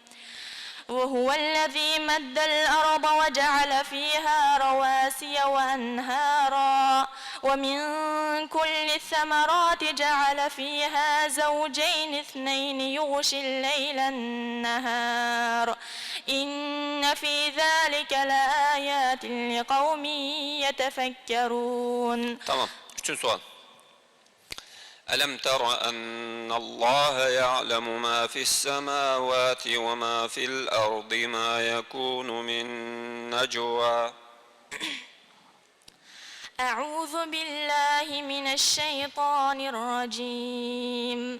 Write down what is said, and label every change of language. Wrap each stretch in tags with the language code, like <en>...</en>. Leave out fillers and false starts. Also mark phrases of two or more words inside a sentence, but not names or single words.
<ar>وهو الذي مد الأرض وجعل فيها رواسي وأنهارا ومن كل الثمرات جعل فيها زوجين اثنين يغشي الليل النهار إن في ذلك لآيات لقوم يتفكرون.</ar> <tr>Tamam. Üçüncü sual.</tr> <ar>ألم تر أن الله يعلم ما في السماوات وما في الأرض ما يكون من نجوى أعوذ بالله من الشيطان الرجيم.</ar>